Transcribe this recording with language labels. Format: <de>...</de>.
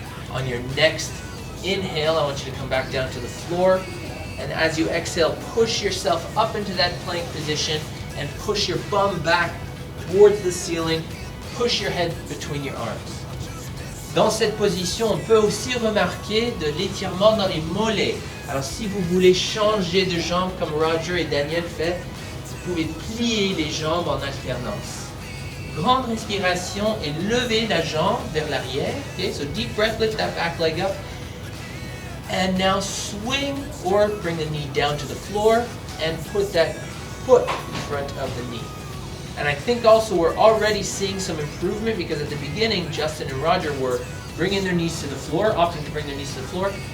<en>On your next inhale, I want you to come back down to the floor. And as you exhale, push yourself up into that plank position and push your bum back towards the ceiling. Push your head between your arms.</en> <fr>Dans cette position, on peut aussi remarquer de l'étirement dans les mollets. Alors si vous voulez changer de jambe comme Roger et Daniel fait, vous pouvez plier les jambes en alternance. Grande respiration et levez la jambe vers l'arrière.</fr> <en>Okay, so deep breath, lift that back leg up. And now swing or bring the knee down to the floor and put that foot in front of the knee. And I think also we're already seeing some improvement because at the beginning, Justin and Roger were bringing their knees to the floor, opting to bring their knees to the floor.</en>